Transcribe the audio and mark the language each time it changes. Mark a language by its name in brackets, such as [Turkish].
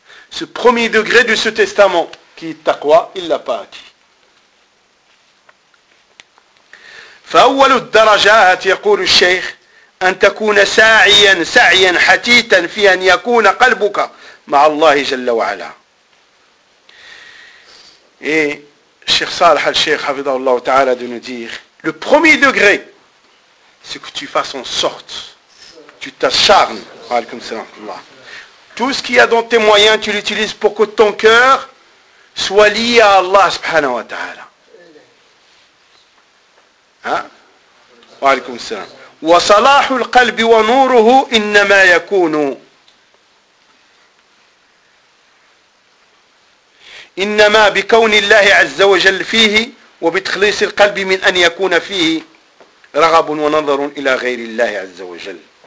[French] ce premier degré de ce testament, qui est taqwa, il ne l'a pas acquis. [Arabic] فأول الدرجات يقول الشيخ أن تكون ساعيا سعيا حتيتا في أن يكون قلبك مع الله جل وعلا. [French] Et Cheikh Salih al-Sheikh Hafidhahullah Ta'ala de nous dire, le premier degré, c'est que tu fasses en sorte, tu t'acharnes, [Arabic] alaykoum salam Allah. [French] Tout ce qu'il y a dans tes moyens, tu l'utilises pour que ton cœur soit lié à Allah subhanahu wa ta'ala. [Arabic] وعليكم السلام وصلاح القلب ونوره إنما يكون إنما بكون الله عز وجل فيه وبتخليص القلب من أن يكون فيه رغب ونظر إلى غير الله عز وجل.